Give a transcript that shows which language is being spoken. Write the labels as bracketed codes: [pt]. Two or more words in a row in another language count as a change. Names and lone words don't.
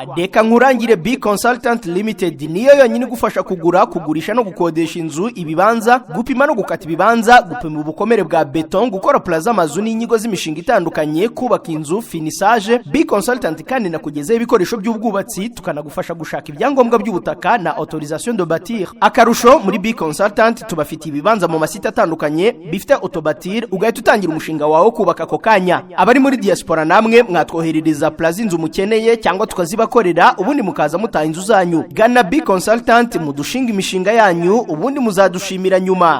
[rw] Deka nkurangire B Consultant Limited niyo yonyine gufasha kugura, kugurisha no gukodesha inzu, ibibanza, gupima no gukata ibibanza, gupima ubukomere bwa beton, gukora plaza amazu n'inyigo z'imishinga itandukanye, kubaka inzu, finissage. B Consultant kandi nakugezeho ibikoresho by'ubwubatsi, tukanagufasha gushaka ibyangombwa by'ubutaka na [fr] autorisation de bâtir. [rw] Akarusho muri B Consultant tubafitiye ibibanza mu masite atandukanye bifite autobatir, ugahita utangira umushinga wawe kubaka ako kanya. Abari muri diaspora namwe mwatwoherereza plaza inzu mukeneye cyangwa tukazibakorera ubundi mukaza mutaha inzu zanyu. Gana B Consultant mudushinga imishinga yanyu ubundi muzadushimira nyuma.